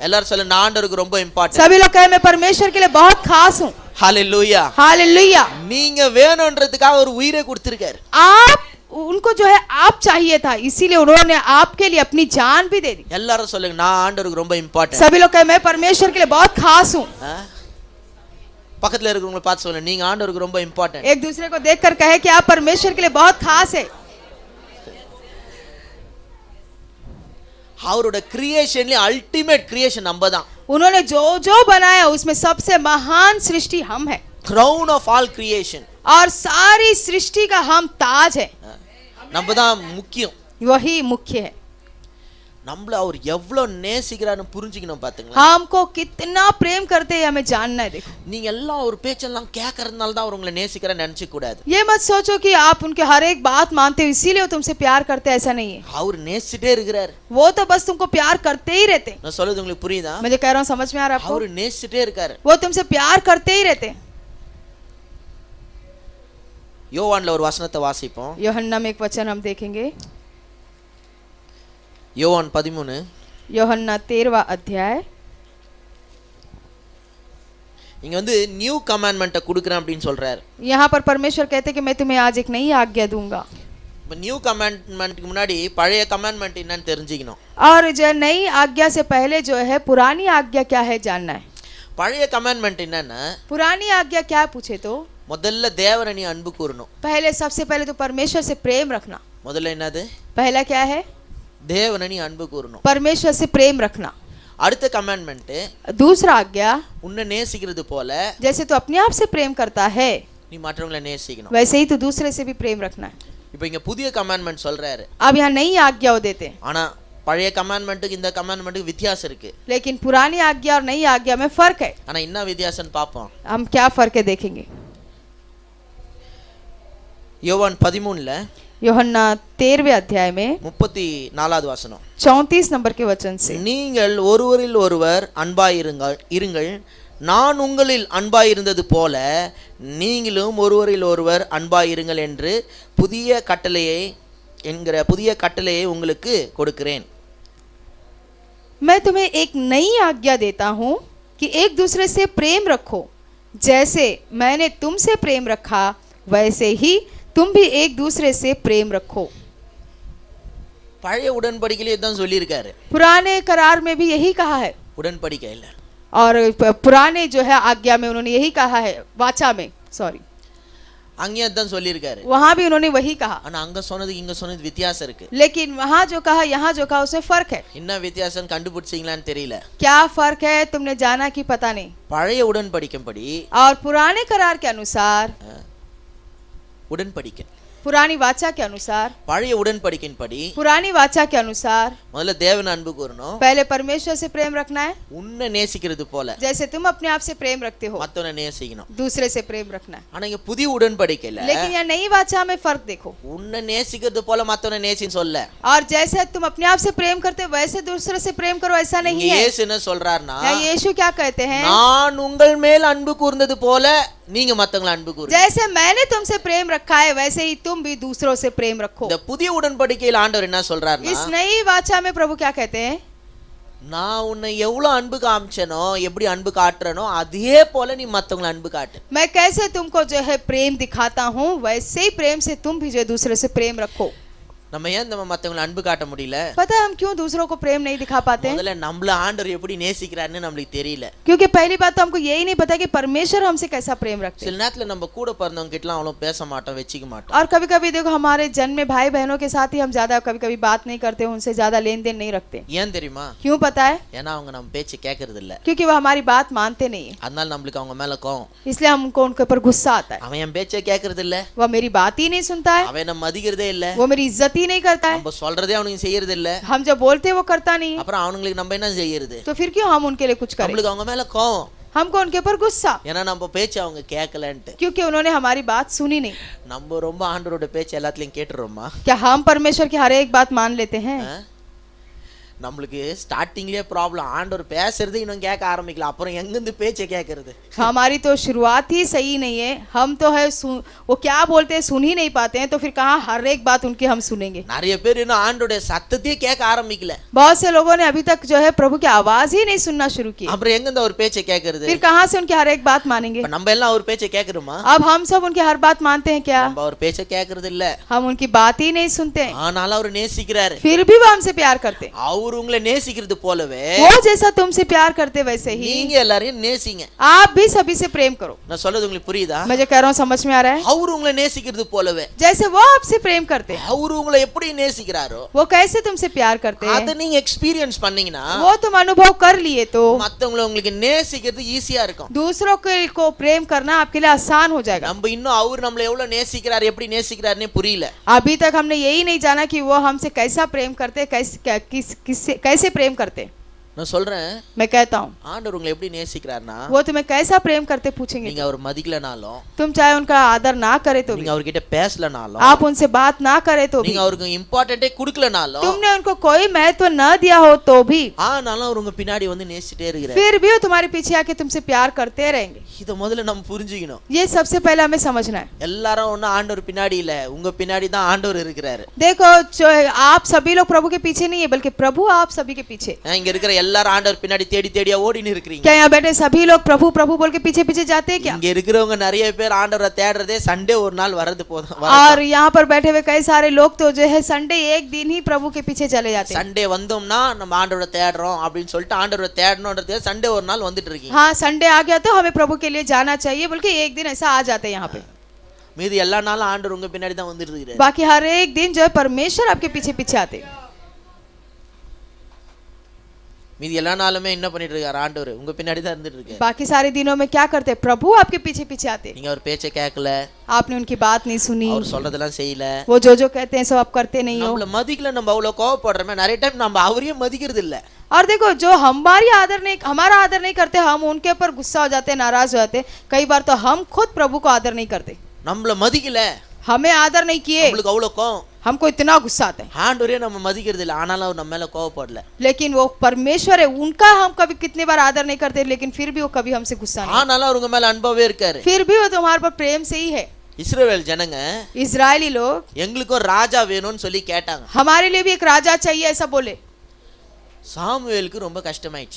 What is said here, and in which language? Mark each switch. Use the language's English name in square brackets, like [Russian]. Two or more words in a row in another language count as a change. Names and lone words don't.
[Tamil] எல்லாரும் சொல்லுங்க நான் ஆண்டவருக்கு ரொம்ப இம்பார்ட்டன்ட். [Hindi] सभी लोग कहे मैं परमेश्वर के लिए बहुत खास हूँ. [Tamil] ஹalleluya. [Hindi] हालेलुया. [Tamil] நீங்க வேணும்ன்றதுக்காக ஒரு உயிரை கொடுத்திருக்காரு. [Hindi] आप उनको जो है आप चाहिए था, इसीलिए उन्होंने आपके लिए अपनी जान भी दे दी. [Tamil] எல்லாரும் சொல்லுங்க நான் ஆண்டவருக்கு ரொம்ப இம்பார்ட்டன்ட். [Hindi] सभी लोग कहे मैं परमेश्वर के लिए बहुत खास हूँ. [Tamil] பக்கத்துல இருக்கிறவங்க பார்த்து சொல்லுங்க நீங்க ஆண்டவருக்கு ரொம்ப இம்பார்ட்டன்ட். [Hindi] एक दूसरे को देखकर कहे कि आप परमेश्वर के लिए बहुत खास है. [Tamil] அவரோட கிரியேஷன்ல [English] ultimate creation [Tamil] நம்ம தான். [Hindi] उन्होंने जो जो बनाया उसमें सबसे महान सृष्टि हम है. [English] crown of all creation. [Hindi] और सारी सृष्टि का हम ताज है. [Tamil] நம்ம தான் முக்கியம். [Hindi] वही मुख्य है. [Tamil] நம்மள அவர் எவ்வளவு நேசிக்கிறான்னு புரிஞ்சுக்கணும் பாத்தீங்களா. [Hindi] हमको कितना प्रेम करते हैं हमें जानना है. देखो [Tamil] நீங்க எல்லாம் ஒரு பேச்செல்லாம் கேட்கறதுனால தான் அவர் உங்களை நேசிக்கிறேன்னு நினைச்சுக்க கூடாது. [Hindi] ये मत सोचो कि आप उनके हर एक बात मानते हो इसीलिए वो तुमसे प्यार करते हैं, ऐसा नहीं है. [Tamil] அவர் நேசிட்டே இருக்கிறார். [Hindi] वो तो बस तुमको प्यार करते ही रहते हैं. [Tamil] நான் சொல்றது உங்களுக்கு புரியுதா? [Hindi] मैं जो कह रहा हूँ समझ में आ रहा है आपको? [Tamil] அவர் நேசிட்டே இருக்காரு. [Hindi] वो तुमसे प्यार करते ही रहते हैं. [Tamil] யோவான்ல ஒரு வசனத்தை வாசிப்போம். [Hindi] यूहन्ना में एक वचन हम देखेंगे. [Tamil] யோவான் 13. [Hindi] यूहन्ना 13वां अध्याय. [Tamil] இங்க வந்து [English] new commandment [Tamil] கொடுக்கிறேன் அப்படினு சொல்றாரு. [Hindi] यहाँ पर परमेश्वर कहते कि मैं तुम्हें आज एक नई आज्ञा दूंगा. [English] new commandment [Tamil] முன்னாடி பழைய கமாண்ட்மென்ட் என்னன்னு தெரிஞ்சுக்கணும். [Hindi] और जो नई आज्ञा से पहले जो है पुरानी आज्ञा क्या है जानना है. [Tamil] பழைய கமாண்ட்மென்ட் என்னன்னா, [Hindi] पुरानी आज्ञा क्या पूछे तो [Tamil] முதல்ல தேவனை நீ அன்பு கூறணும். [Hindi] पहले सबसे पहले तो परमेश्वर से प्रेम रखना. [Tamil] முதல்ல என்னது? [Hindi] पहला क्या है? [Tamil] தேவனை நீ அன்பு கூறணும். [Hindi] परमेश्वर से प्रेम रखना. [Tamil] அடுத்த கமாண்ட்மென்ட், [Hindi] दूसरा आज्ञा, [Tamil] உன்னை நேசிக்கிறது போல [Hindi] जैसे तू अपने आप से प्रेम करता है [Tamil] நீ மற்றவங்களை நேசிக்கணும். [Hindi] वैसे ही तू दूसरे से भी प्रेम रखना है. [Tamil] இப்போ இங்க புதிய கமாண்ட்மென்ட் சொல்றாரு. [Hindi] अब यहाँ नई आज्ञा देते हैं. [Tamil] ஆனா பழைய கமாண்ட்மென்ட்டுக்கு இந்த கமாண்ட்மென்ட்டுக்கு வித்தியாசம் இருக்கு. [Hindi] लेकिन पुरानी आज्ञा और नई आज्ञा में फर्क है. [Tamil] ஆனா என்ன வித்தியாசம்னு பாப்போம். [Hindi] हम क्या फर्क है देखेंगे. [Tamil] யோவான் 13ல [Hindi] यूहन्ना 13वें अध्याय में [Tamil] 34வது வசனம். [Hindi] 34 नंबर के वचन से, [Tamil] நீங்கள் ஒருவரில் ஒருவர் இருங்கள், நான் உங்களில் அன்பாயிருந்தது போல நீங்களும் ஒருவரில் ஒருவர் அன்பாயிருங்கள் என்று புதிய கட்டளையை உங்களுக்கு கொடுக்கிறேன். [Hindi] मैं तुम्हें एक नई आज्ञा देता हूँ कि एक दूसरे से प्रेम रखो. जैसे मैंने तुमसे प्रेम रखा वैसे ही तुम भी एक दूसरे से प्रेम रखो. [Tamil] பழைய உடன்படிக்கையிலே தான் சொல்லியிருக்காரு. [Hindi] पुराने करार में भी यही कहा है. [Tamil] உடன்படிக்கையில [Hindi] और पुराने जो है आज्ञा में उन्होंने यही कहा है. वाचा में सॉरी [Tamil] அங்கேயும் தான் சொல்லியிருக்காரு. [Hindi] वहाँ भी उन्होंने वही कहा. [Tamil] ஆனா அங்க சொன்னது இங்க சொன்னது வித்தியாசம் இருக்கு. [Hindi] लेकिन वहाँ जो कहा यहाँ जो कहा उसमें फर्क है. [Tamil] என்ன வித்தியாசம் கண்டுபிடிச்சீங்களான்னு தெரியல. [Hindi] क्या फर्क है तुमने जाना कि पता नहीं. [Tamil] பழைய உடன்படிக்கைப்படி [Hindi] और पुराने करार के अनुसार, [Tamil] உடன்படிக்கை [Hindi] पुरानी वाचा के अनुसार, [Tamil] பழைய உடன்படிக்கையின்படி [Hindi] पुरानी वाचा के अनुसार [Tamil] முதல்ல தேவனை அன்பு கூறணும். [Hindi] पहले परमेश्वर से प्रेम रखना है. [Tamil] உன்னை நேசிக்கிறது போல [Hindi] जैसे तुम अपने आप से प्रेम रखते हो [Tamil] மத்தவனை நேசிக்கணும். [Hindi] दूसरे से प्रेम रखना है. [Tamil] ஆனா இங்க புதிய உடன்படிக்கையில [Hindi] लेकिन यहाँ नई वाचा में फर्क देखो. [Tamil] உன்னை நேசிக்கிறது போல மத்தவனை நேசின்னு சொல்ல. [Hindi] और जैसे तुम अपने आप से प्रेम करते हो वैसे दूसरे से प्रेम करो, ऐसा नहीं [Tamil] இங்க [Hindi] है. [Tamil] இயேசு என்ன சொல்றாருன்னா, [Hindi] यहाँ यीशु क्या कहते हैं? [Tamil] நான் உங்கள் மேல் அன்பு கூர்ந்தது போல நீங்க மத்தவங்களை அன்பு கூறுங்க. [Hindi] जैसे मैंने तुमसे प्रेम रखा है वैसे ही तुम भी दूसरों से प्रेम रखो. [Tamil] இந்த புதிய உடன்படிக்கையில் ஆண்டவர் என்ன சொல்றாருன்னா, [Hindi] इस नई वाचा में प्रभु क्या कहते हैं? [Tamil] நான் உன்னை எவ்வளவு அன்பு காமிச்சனோ, எப்படி அன்பு காட்டுறனோ அதே போல நீ மத்தவங்களை அன்பு காட்டு. [Hindi] मैं कैसे तुमको जो है प्रेम दिखाता हूँ वैसे ही प्रेम से तुम भी जो दूसरे से प्रेम रखो. [Tamil] நம்ம ஏன் நம்ம மத்தவங்களை அன்பு காட்ட முடியல? [Hindi] पता है हम क्यों दूसरों को प्रेम नहीं दिखा पाते हैं? [Tamil] முதல்ல நம்மள ஆண்டவர் எப்படி நேசிக்கிறாருன்னு நமக்கு தெரியல. [Hindi] क्योंकि पहली बात तो हमको यही नहीं पता कि परमेश्वर हमसे कैसा प्रेम रखते हैं. [Tamil] சில நேரத்துல நம்ம கூட பிறந்தவங்க கிட்டலாம் அவ்வளவு பேச மாட்டோம், வெச்சிக்க மாட்டோம். [Hindi] और कभी कभी देखो हमारे जन्म में भाई बहनों के साथ ही हम ज्यादा कभी कभी बात नहीं करते, उनसे ज्यादा लेन देन नहीं रखते. [Tamil] ஏன் தெரியுமா? [Hindi] क्यों पता है? [Tamil] ஏன்னா அவங்க நம்ம பேச்சு கேட்கறது இல்ல. [Hindi] क्योंकि वो हमारी बात मानते नहीं है, [Tamil] அதனால நம்மளுக்கு அவங்க மேல கோவம். [Hindi] इसलिए हमको उनके ऊपर गुस्सा आता है. [Tamil] அவன் என் பேச்சை கேட்கறது இல்ல, [Hindi] वह मेरी बात ही नहीं सुनता है, [Tamil] அவன் நம்ம மதிக்கிறதே இல்ல, [Hindi] वो मेरी इज्जत ही नहीं करता है, [Tamil] நம்ம சொல்றதே அவனுக்கு செய்யறது இல்ல, [Hindi] हम जो बोलते हैं वो करता नहीं है. [Tamil] அப்புறம் அவங்களுக்கு நம்ம என்ன செய்யறது? [Hindi] तो फिर क्यों हम उनके लिए कुछ करें? [Tamil] நம்மளுக்கு அவங்க மேல கோவம். [Hindi] हमको उनके ऊपर गुस्सा, [Tamil] ஏன்னா நம்ம பேச்சு அவங்க கேட்கலன்ட்டு. [Hindi] क्योंकि उन्होंने हमारी बात सुनी नहीं. [Tamil] நம்ம ரொம்ப ஆண்டவரோட பேச்சு எல்லாத்துலயும் கேட்டுறோமா? [Hindi] क्या हम परमेश्वर की हर एक बात मान लेते हैं? [Tamil] நம்மளுக்கு [English] starting problem. [Tamil] ஆண்டவர் பேசுறது இன்னும் கேட்க ஆரம்பிக்கல, அப்புறம் எங்க இருந்து பேச்சை கேட்கறது? [Hindi] हमारी तो शुरुआत ही सही नहीं है. हम तो है वो क्या बोलते हैं सुन ही नहीं पाते हैं, तो फिर कहाँ हर एक बात उनकी हम सुनेंगे? [Tamil] நிறைய பேர் இன்னும் ஆண்டவருடைய சத்தத்தையே கேட்க ஆரம்பிக்கல. [Hindi] बहुत से लोगों ने अभी तक जो है प्रभु की आवाज ही नहीं सुनना शुरू की. [Tamil] அப்புறம் எங்க இருந்து அவர் பேச்சை கேட்கறது? [Hindi] फिर कहाँ से उनकी हर एक बात मानेंगे? [Tamil] நம்ம எல்லாம் அவர் பேச்சை கேட்கறோமா? [Hindi] अब हम सब उनकी हर बात मानते हैं क्या? [Tamil] நம்ம அவர் பேச்சை கேட்கறது இல்ல, [Hindi] हम उनकी बात ही नहीं सुनते हैं. [Tamil] ஆனாலும் அவர் நேசிக்கிறாரு. [Hindi] फिर भी वो हमसे प्यार करते हैं. [Tamil] அவர் உங்களை நேசிக்கிறது போலவே [Hindi] वो जैसा तुमसे प्यार करते वैसे ही [Tamil] நீங்க எல்லாரையும் நேசிங்க. [Hindi] आप भी सभी से प्रेम करो. [Tamil] நான் சொல்றது உங்களுக்கு புரியுதா? [Hindi] मैं जो कह रहा हूँ समझ में आ रहा है? [Tamil] அவர் உங்களை நேசிக்கிறது போலவே [Hindi] जैसे वो आपसे प्रेम करते हैं, [Tamil] அவர் உங்களை எப்படி நேசிக்கிறாரோ [Hindi] वो कैसे तुमसे प्यार करते हैं, [Tamil] அத நீங்க எக்ஸ்பீரியன்ஸ் பண்ணீங்கன்னா [Hindi] वो तुम अनुभव कर लिए तो [Tamil] மத்தவங்களை உங்களுக்கு நேசிக்கிறது ஈஸியா இருக்கும். [Hindi] दूसरों को प्रेम करना आपके लिए आसान हो जाएगा. [Tamil] நம்ம இன்னும் அவர் நம்மள எவ்வளவு நேசிக்கிறார், எப்படி நேசிக்கிறாருன்னே புரியல. [Hindi] अभी तक हमने यही नहीं जाना कि वो हमसे कैसा प्रेम करते हैं, किस कैसे प्रेम करते हैं? [Tamil] நான் சொல்றேன், [Hindi] मैं कहता हूँ [Tamil] ஆண்டவர் உங்களை எப்படி நேசிக்கிறார்னா, [Hindi] वो तुम्हें कैसा प्रेम करते पूछेंगे [Tamil] நீங்க அவர் மதிக்கலனாலும், [Hindi] तुम चाहे उनका आदर ना करे तो भी, [Tamil] நீங்க அவர்கிட்ட பேசலனாலும், [Hindi] आप उनसे बात ना करे तो भी, [Tamil] நீங்க அவருக்கு இம்பார்ட்டன்ட்டே கொடுக்கலனாலும், [Hindi] तुमने उनको कोई महत्व न दिया हो तो भी, [Tamil] ஆனாலும் அவர் உங்க பின்னாடி வந்து நேசிட்டே இருக்கிறார். [Hindi] फिर भी वो तुम्हारे पीछे आके तुमसे प्यार करते रहेंगे। [Tamil] இத முதல்ல நம்ம புரிஞ்சுக்கணும். [Hindi] ये सबसे पहले हमें समझना है। [Tamil] எல்லாரும் ஒன்னும் ஆண்டவர் பின்னாடி இல்ல, உங்க பின்னாடி தான் ஆண்டவர் இருக்கிறாரு. [Hindi] देखो जो आप सभी लोग प्रभु के पीछे नहीं है, बल्कि प्रभु आप सभी के पीछे। [Tamil] இங்க இருக்கிற எல்லாரும் ஆண்டவர் பின்னாடி தேடி தேடியா ஓடின்னு இருக்கீங்க. [Hindi] क्या यहाँ बैठे सभी लोग प्रभु प्रभु बोल के पीछे पीछे जाते हैं क्या? [Tamil] இங்க இருக்கிறவங்க நிறைய பேர் ஆண்டவரை தேடுறதே சண்டே ஒரு நாள் வரது போதும். [Hindi] और यहाँ पर बैठे हुए कई सारे लोग तो जो है संडे एक दिन ही प्रभु के पीछे चले जाते हैं। [Tamil] சண்டே வந்தோம்னா நம்ம ஆண்டவரை தேடுறோம் அப்படின்னு சொல்லிட்டு ஆண்டவரை தேடணும்ன்றது சண்டே ஒரு நாள் வந்துட்டு இருக்கீங்க. [Hindi] हाँ संडे आ गया तो हमें प्रभु के लिए जाना चाहिए, बल्कि एक दिन ऐसा आ जाते हैं यहाँ पे। [Tamil] மீதி எல்லா நாளும் ஆண்டவர் உங்க பின்னாடி தான் வந்துட்டு இருக்காரு. [Hindi] बाकी हर एक दिन जो है परमेश्वर आपके पीछे पीछे आते हैं। [Tamil] மீதி எல்லா நாளுமே என்ன பண்ணிட்டு இருக்காரு? ஆண்டவர் உங்க பின்னாடி தான் இருந்துட்டு இருக்காரு. [Hindi] बाकी सारे दिनों में क्या करते हैं? प्रभु आपके पीछे पीछे आते हैं। [Tamil] நீங்க அவர் பேச்சை கேட்கல, [Hindi] आपने उनकी बात नहीं सुनी, [Tamil] அவர் சொல்றதெல்லாம் செய்யல, [Hindi] वो जो कहते हैं सब आप करते नहीं हो। [Tamil] நம்மள மதிக்கல, நம்ம அவ்வளவு கோவப்படுறோமே, நிறைய டைம் நம்ம அவரையும் மதிக்கிறது இல்ல. [Hindi] और देखो जो हमारा आदर नहीं करते, हम उनके ऊपर गुस्सा हो जाते, नाराज हो जाते। कई बार तो हम खुद प्रभु को आदर नहीं करते। [Tamil] நம்மள மதிக்கல, [Hindi] हमें आदर नहीं किए, [Tamil] நம்மளுக்கு அவ்வளவு கோவம், [Hindi] हमको इतना गुस्सा आता है। [Tamil] ஆண்டவரே நம்ம மதிக்கிறது இல்ல, ஆனாலும் அவர் நம்ம மேல கோவப்படல. [Hindi] लेकिन वो परमेश्वर है, उनका हम कभी कितने बार आदर नहीं करते, लेकिन फिर भी वो कभी हमसे गुस्सा नहीं, [Tamil] ஆனாலும் அவர் உங்க மேல அன்பாவே இருக்காரு. [Hindi] फिर भी वो तुम्हारे पर प्रेम से ही है। [Tamil] இஸ்ரவேல் ஜனங்க [Hindi] इजरायली लोग [Tamil] எங்களுக்கும் ராஜா வேணும்னு சொல்லி கேட்டாங்க. [Hindi] हमारे लिए भी एक राजा चाहिए ऐसा बोले। [Tamil] சாமுவேலுக்கு ரொம்ப கஷ்டமாயிடுச்சு.